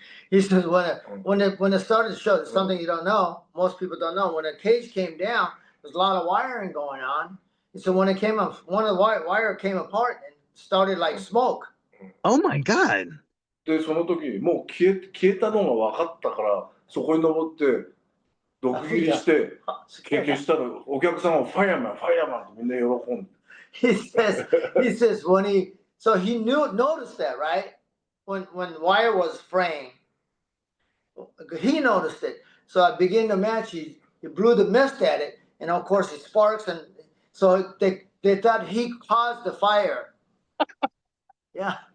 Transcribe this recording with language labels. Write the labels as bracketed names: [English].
[English] He says when it started to show, something you don't know, most people don't know, when the cage came down, there's a lot of wiring going on. And so when it came up, one of the wire came apart and started like smoke. Oh my God. [Japanese] で、その時もう消えたのが分かったから、そこに登って毒斬りして消したら、お客さんはファイヤーマンってみんな喜んで。 [English] He says so he noticed that, right? When wire was fraying, he noticed it. So at the beginning of the match, he blew the mist at it, and of course it sparks, and so they thought he caused the fire. Yeah.